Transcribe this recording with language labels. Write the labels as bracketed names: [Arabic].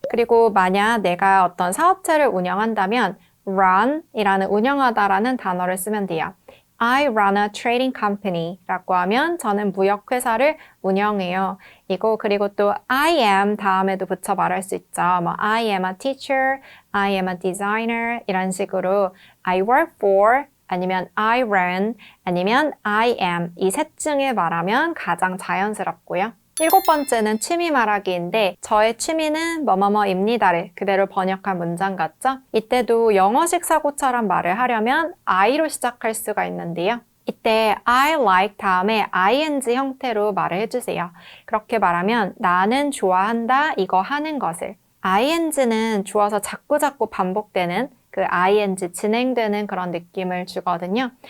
[Korean] 그리고 만약 내가 어떤 사업체를 운영한다면 run 이라는 운영하다라는 단어를 쓰면 돼요. [English] I run a trading company [Korean] 라고 하면 저는 무역회사를 운영해요. 이거 그리고 또 I am 다음에도 붙여 말할 수 있죠. 뭐 [English] I am a teacher, I am a designer [Korean] 이런 식으로 I work for 아니면 I run 아니면 I am 이 셋 중에 말하면 가장 자연스럽고요. 일곱 번째는 취미 말하기인데 저의 취미는 뭐뭐뭐입니다를 그대로 번역한 문장 같죠? 이때도 영어식 사고처럼 말을 하려면 I로 시작할 수가 있는데요. 이때 I like 다음에 ing 형태로 말을 해주세요. 그렇게 말하면 나는 좋아한다 이거 하는 것을 ing는 좋아서 자꾸자꾸 반복되는 그 ing 진행되는 그런 느낌을 주거든요.